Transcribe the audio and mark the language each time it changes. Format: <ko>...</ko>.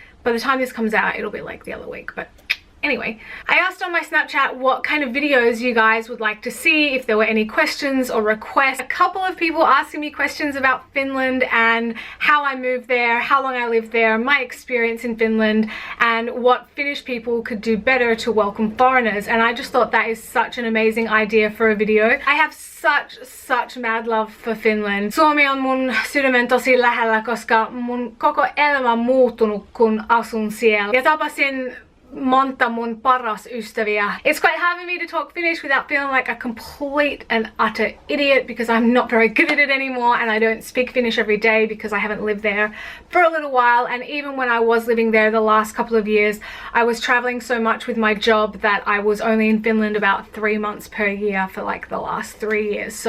<en>By the time this comes out, it'll be like the other week, but anyway, I asked on my Snapchat what kind of videos you guys would like to see, if there were any questions or requests. A couple of people asking me questions about Finland and how I moved there, how long I lived there, my experience in Finland, and what Finnish people could do better to welcome foreigners. And I just thought that is such an amazing idea for a video. I have such mad love for Finland.</en> <fi>Suomi on mun sydämen tosi lähellä, koska mun koko elämä on muuttunut, kun asun siellä. Ja tapasin monta mun paras ystäviä.</fi> <en>It's quite hard for me to talk Finnish without feeling like a complete and utter idiot, because I'm not very good at it anymore, and I don't speak Finnish every day because I haven't lived there for a little while. And even when I was living there the last couple of years, I was traveling so much with my job that I was only in Finland about 3 months per year for like the last 3 years.</en>